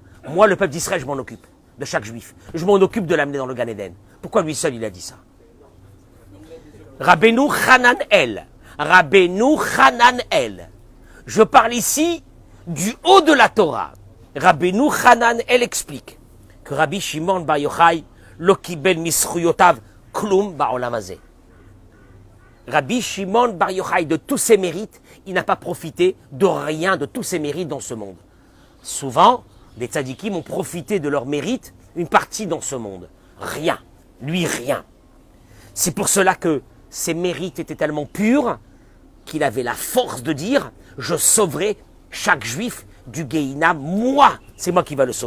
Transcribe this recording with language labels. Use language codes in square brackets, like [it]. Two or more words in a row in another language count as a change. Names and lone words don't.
[fr] Moi, le peuple d'Israël, je m'en occupe, de chaque juif. Je m'en occupe de l'amener dans le Gan Eden. Pourquoi lui seul, il a dit ça? Rabbeinu Hananel. Rabbeinu Hananel. Je parle ici du haut de la Torah. Rabbeinu Hananel explique que Rabbi Shimon Bar Yochai [he] לא קיבל מזכויותיו כלום בעולם הזה. [fr] Rabbi Shimon Bar Yochai, de tous ses mérites, il n'a pas profité de rien de tous ses mérites dans ce monde. Souvent, les tzadikim ont profité de leurs mérites, une partie dans ce monde. Rien. Lui, rien. C'est pour cela que ses mérites étaient tellement purs qu'il avait la force de dire « Je sauverai chaque juif du Gehinam, moi, c'est moi qui va le sauver.